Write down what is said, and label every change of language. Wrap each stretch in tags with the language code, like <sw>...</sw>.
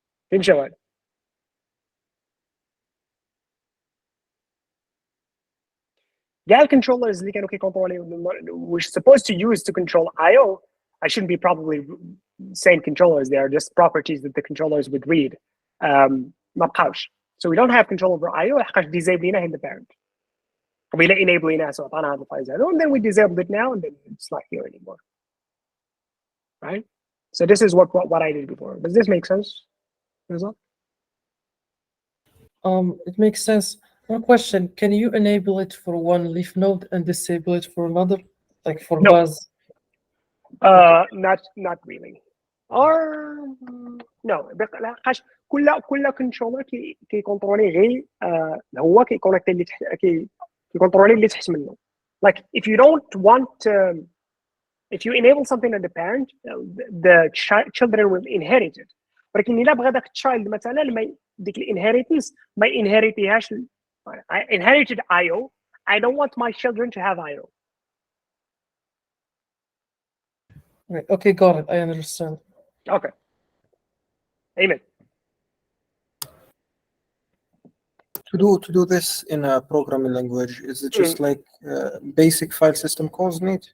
<ar>فين شوال كاع الكنترولرز اللي كانوا كيكونترولي</ar> <en>we're supposed to use to control IO I shouldn't be probably saying controllers they are just properties that the controllers would read</en> <ar>ما بقاوش</ar> <en>so we don't have control over IO</en> <ar>لحقاش</ar> <en>disabling in the parent</en> <ar>قبيله</ar> <en>enabling so</en> <ar>عطانا هاد الفايلز هادو</ar> <en>and then we disabled it now and then it's not here anymore right so this is what I did before does this make sense it makes sense. One question, can you enable it for one leaf node and disable it for another? Like for No. Baz? Not really. Or no,</en> <ar>لحقاش كل كنترولر كيكونترولي غير هو كيكونيكتي اللي كيكونترولي اللي تحت منه.</ar> <en>Like if you don't want if you enable something on the parent the children will inherit it.</en> <ar>ولكن إلا بغى داك التشايلد مثلا ديك الانهيريتنس ما ينهريتيهاش</ar> <en>I inherited IO. I don't want my children to have IO. Right. Okay, got it. I understand. Okay. Amen. To do this in a programming language, is it just like basic file system calls need?</en>